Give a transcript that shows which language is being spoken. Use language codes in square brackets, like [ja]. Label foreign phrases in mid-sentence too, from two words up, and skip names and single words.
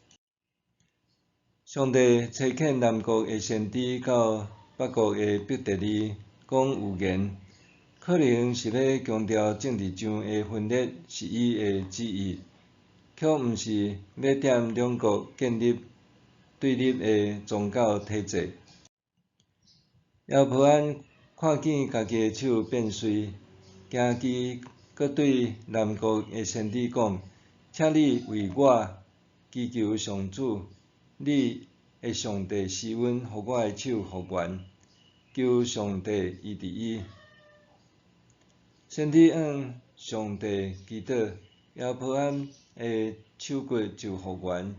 [nan] 上帝差遣南国的先知到北国的伯特利讲预言，可能是要强调政治上的分裂是伊的旨意，却毋是要踮两国建立对立的宗教体制。亚罗波安看见家己的手变碎，惊奇，搁对南国的先知讲：请你为我祈求上主，你的上帝施恩，互我的手复原，求上帝医治伊。先知向上帝祈祷，亚罗波安的手骨就复原。